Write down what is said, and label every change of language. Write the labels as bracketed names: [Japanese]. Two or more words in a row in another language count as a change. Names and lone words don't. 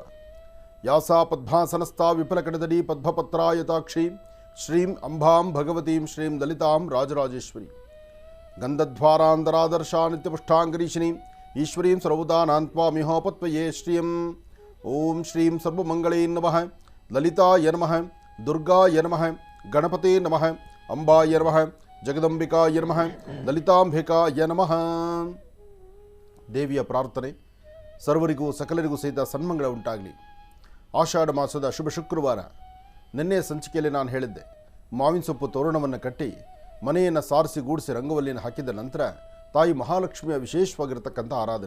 [Sanskrit] ಯಾಸಾ ಪದ್ಮಾಸನಸ್ಥಾ ವಿಫಲಕಟದಡಿ ಪದ್ಮಪತ್ರಾಯತಾಕ್ಷಿ ಶ್ರೀಂ ಅಂಬಾಂ ಭಗವತೀಂ ಶ್ರೀಂ ಲಲಿತಾಂ ರಾಜರಾಜೇಶ್ವರಿ ಗಂಧಧ್ವಾರಾಂಧರಾದರ್ಶಾ ನಿತ್ಯಪುಷ್ಟಾಂಗರೀಶಿನೀಂ ಈಶ್ವರೀಂ ಸರ್ವದಾನಾಂತ್ವಾಮಿಹೋಪತ್ವಯೇ ಶ್ರಿಯಂ. ಓಂ ಶ್ರೀಂ ಸರ್ವಮಂಗಳೇ ನಮಃ, ಲಲಿತಾಯ ನಮಃ, ದುರ್ಗಾಯ ನಮಃ, ಗಣಪತೇ ನಮಃ, ಅಂಬಾಯ ನಮಃ, ಜಗದಂಬಿಕಾಯ ನಮಃ, ಲಲಿತಾಂಬಿಕಾಯ ನಮಃ. [Kannada] ದೇವಿಯ ಪ್ರಾರ್ಥನೆ ಸರ್ವರಿಗೂ ಸಕಲರಿಗೂ ಸಹಿತ ಸನ್ಮಂಗಳ ಉಂಟಾಗಲಿ. ಆಷಾಢ ಮಾಸದ ಶುಭ ಶುಕ್ರವಾರ. ನಿನ್ನೆ ಸಂಚಿಕೆಯಲ್ಲಿ ನಾನು ಹೇಳಿದ್ದೆ, ಮಾವಿನ ಸೊಪ್ಪು ತೋರಣವನ್ನು ಕಟ್ಟಿ ಮನೆಯನ್ನು ಸಾರಿಸಿ ಗೂಡಿಸಿ ರಂಗವಲ್ಲಿಯನ್ನು ಹಾಕಿದ ನಂತರ ತಾಯಿ ಮಹಾಲಕ್ಷ್ಮಿಯ ವಿಶೇಷವಾಗಿರತಕ್ಕಂಥ ಆರಾಧನೆ.